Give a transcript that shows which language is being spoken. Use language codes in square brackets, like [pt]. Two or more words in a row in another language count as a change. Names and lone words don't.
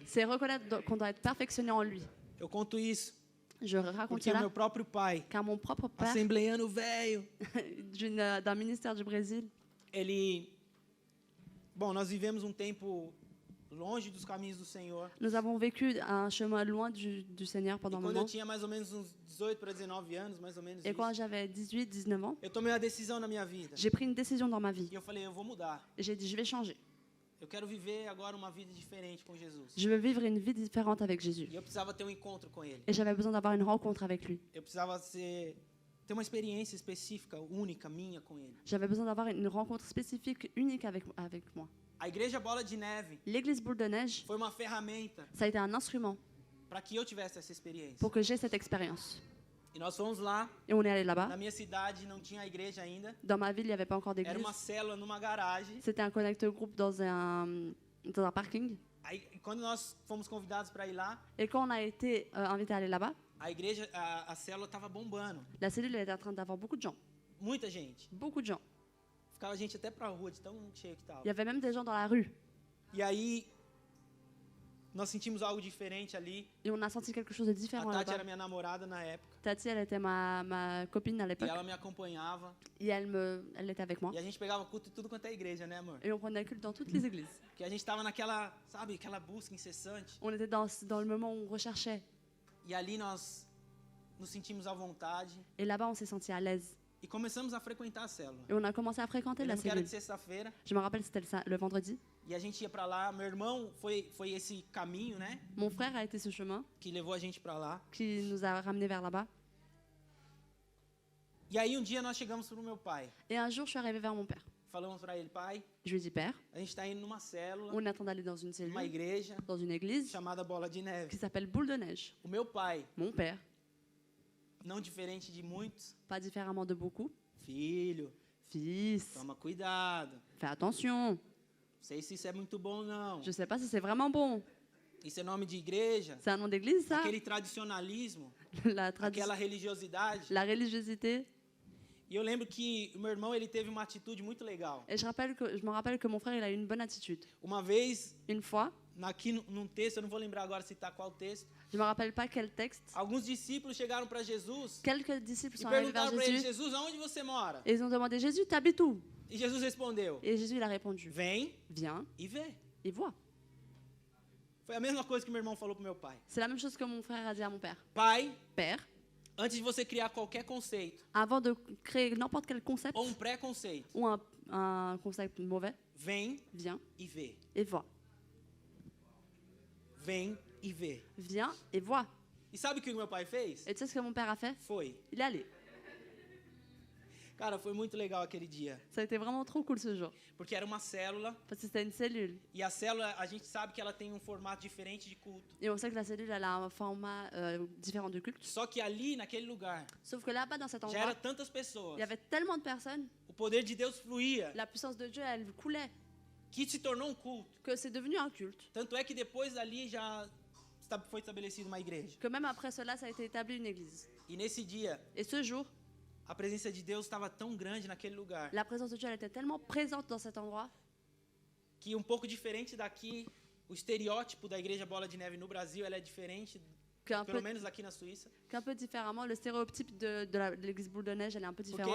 [fr] c'est reconnaître qu'on doit être perfectionné en lui. [pt] Eu conto isso [fr] Je raconte [pt] porque o [fr] cela [pt] meu próprio pai, [fr] car mon propre père [pt] assembleiano velho, [fr] d'un ministère du Brésil, [pt] nós vivemos um tempo longe dos caminhos do Senhor. [fr] Nous avons vécu un chemin loin du Seigneur pendant un [pt] Quando [fr] moment. [pt] eu tinha mais ou menos uns 18 para 19 anos, mais ou menos [fr] Et quand [pt] isso, [fr] j'avais 18, 19 ans, [pt] eu tomei uma decisão na minha vida. [fr] j'ai pris une décision dans ma vie. [pt] E eu falei, eu vou mudar. [fr] Et j'ai dit, je vais changer. [pt] Eu quero viver agora uma vida diferente com Jesus. [fr] Je veux vivre une vie différente avec Jésus. [pt] E eu precisava ter um encontro com Ele. [fr] Et j'avais besoin d'avoir une rencontre avec lui. [pt] Eu precisava ter uma experiência específica, única, minha com Ele. [fr] J'avais besoin d'avoir une rencontre spécifique, unique avec moi. [pt] A Igreja Bola de Neve [fr] L'église Boule de Neige, [pt] foi uma ferramenta [fr] ça a été un instrument [pt] para que eu tivesse essa experiência. [fr] pour que j'ai cette expérience. [pt] E nós fomos lá, [fr] Et on est allé [pt] na [fr] là-bas. [pt] minha cidade não tinha igreja ainda. [fr] Dans ma ville, il n'y avait pas encore [pt] Era [fr] d'église. [pt] uma célula numa garagem. [fr] C'était un [en] connect group [fr] dans un parking. [pt] Aí, quando nós fomos convidados para ir lá, [fr] Et quand on a été invité à aller là-bas, [pt] a igreja, a célula estava bombando. [fr] la cellule elle était en train d'avoir beaucoup de gens. [pt] Muita gente. [fr] Beaucoup de gens. [pt] Ficava gente até pra rua, de tão cheio que [fr] Il [pt] tava. [fr] y avait même des gens dans la rue. [pt] E aí, nós sentimos algo diferente ali. [fr] Et on a senti quelque chose de [pt] A [fr] différent [pt] Tati era [fr] là-bas. [pt] minha namorada na época. [fr] Tati, elle était ma copine à [pt] E [fr] l'époque. [pt] ela me acompanhava. [fr] Et elle était avec moi. [pt] E a gente pegava culto em tudo quanto é igreja, né, amor? [fr] Et on prenait le culte dans toutes les églises. [pt] Porque a gente tava naquela, sabe, aquela busca incessante. [fr] On était dans le moment où on recherchait. [pt] E ali nós nos sentimos à vontade. [fr] Et là-bas, on s'est senti à l'aise. [pt] E começamos a frequentar a célula. [fr] Et on a commencé à fréquenter [pt] Eu [fr] la [pt] lembro que era de [fr] cellule. [pt] sexta-feira. [fr] Je me rappelle, c'était le vendredi. [pt] E a gente ia pra lá. Meu irmão foi esse caminho, né? [fr] Mon frère a été ce chemin [pt] Que levou a gente pra lá. [fr] qui nous a ramenés vers là-bas. [pt] E aí um dia nós chegamos pro meu pai. [fr] Et un jour, je suis arrivée vers mon père. [pt] Falamos pra ele, pai, [fr] Je lui ai dit, Père, [pt] a gente tá indo numa célula, [fr] on est en train d'aller dans une [pt] numa [fr] cellule, [pt] igreja [fr] dans une église [pt] chamada Bola de [fr] qui [pt] Neve. [fr] s'appelle Boule de Neige. [pt] O meu pai, [fr] Mon père, [pt] não diferente de muitos, [fr] pas différemment de beaucoup, [pt] filho, [fr] fils, [pt] toma cuidado. [fr] fais attention. [pt] Não sei se isso é muito bom, não. [fr] Je sais pas si c'est vraiment bon. [pt] Isso é nome de igreja? [fr] C'est un nom d'église, ça? [pt] Aquele tradicionalismo, [fr] La tradition, [pt] aquela religiosidade. [fr] la religiosité. [pt] E eu lembro que o meu irmão, ele teve uma atitude muito legal. [fr] Et je me rappelle que mon frère, il a eu une bonne attitude. [pt] Uma vez, [fr] Une fois, [pt] aqui num texto, eu não vou lembrar agora citar qual texto, [fr] je me rappelle pas quel texte, [pt] alguns discípulos chegaram para Jesus [fr] quelques disciples [pt] e [fr] sont arrivés vers [pt] perguntaram para ele, [fr] Jésus [pt] Jesus, aonde você mora? [fr] et ils ont demandé, Jésus, t'habites où? [pt] E Jesus respondeu, [fr] Et Jésus, il a répondu, [pt] vem [fr] viens [pt] e vê. [fr] et vois. [pt] Foi a mesma coisa que meu irmão falou pro meu pai. [fr] C'est la même chose que mon frère a dit à mon père. [pt] Pai, [fr] Père, [pt] antes de você criar qualquer conceito [fr] avant de créer n'importe quel concept [pt] ou pré-conceito, [fr] ou un concept mauvais, [pt] vem [fr] viens [pt] e vê. [fr] et vois. [pt] Vem e vê. [fr] Viens et vois. [pt] E sabe o que o meu pai fez? [fr] Et tu sais ce que mon père a fait? [pt] Foi. [fr] Il est allé. [pt] Cara, foi muito legal aquele dia. [fr] Ça a été vraiment trop cool ce jour. [pt] Porque era uma célula. [fr] Parce que c'était une cellule. [pt] E a célula, a gente sabe que ela tem um formato diferente de culto. [fr] Et on sait que la cellule, elle a un format différent de culte. [pt] Só que ali, naquele lugar, [fr] Sauf que là-bas, dans cet [pt] já [fr] endroit, [pt] era tantas pessoas. [fr] il y avait tellement de personnes, [pt] O poder de Deus fluía, [fr] la puissance de Dieu, elle coulait, [pt] que se tornou um culto. [fr] que c'est devenu un culte. [pt] Tanto é que depois dali já foi estabelecida uma igreja. [fr] Que même après cela, ça a été établi une église. [pt] E nesse dia, [fr] Et ce jour, [pt] a presença de Deus estava tão grande naquele lugar, [fr] la présence de Dieu, elle était tellement présente dans cet endroit, [pt] que um pouco diferente daqui, o estereótipo da igreja Bola de Neve no Brasil, ela é diferente, pelo menos aqui na Suíça. [fr] qu'un peu différemment, le stéréotype de l'église Boule de Neige, elle est un peu différente.